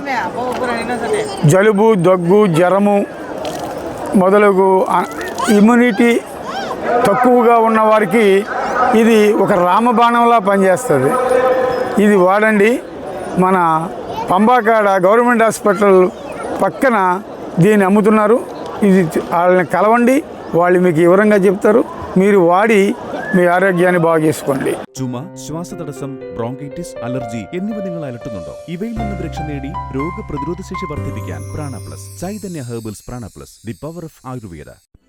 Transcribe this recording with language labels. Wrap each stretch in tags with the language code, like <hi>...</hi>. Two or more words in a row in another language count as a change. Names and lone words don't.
<te>జలుబు, దగ్గు, జ్వరము మొదలగు ఇమ్యూనిటీ తక్కువగా ఉన్న వారికి ఇది ఒక రామబాణంలా పనిచేస్తుంది. ఇది వాడండి. మన పంబాకాడ</te> <en>government hospital</en> <te>పక్కన దీన్ని అమ్ముతున్నారు. ఇది వాళ్ళని కలవండి, వాళ్ళు మీకు వివరంగా చెప్తారు. మీరు వాడి మీ ఆరోగ్యాన్ని బాగు చేసుకోండి.</te> <ml>ചുമ, ശ്വാസതടസ്സം, ബ്രോങ്കൈറ്റിസ്, അലർജി എന്നിവ നിങ്ങൾ അലട്ടുന്നുണ്ടോ? ഇവയിൽ നിന്ന് രക്ഷ നേടി രോഗപ്രതിരോധ ശേഷി വർദ്ധിപ്പിക്കാൻ പ്രാണപ്ലസ്. ചൈതന്യ ഹെർബൽസ് പ്രാണപ്ലസ്,</ml> <en>The Power of Ayurveda.</en>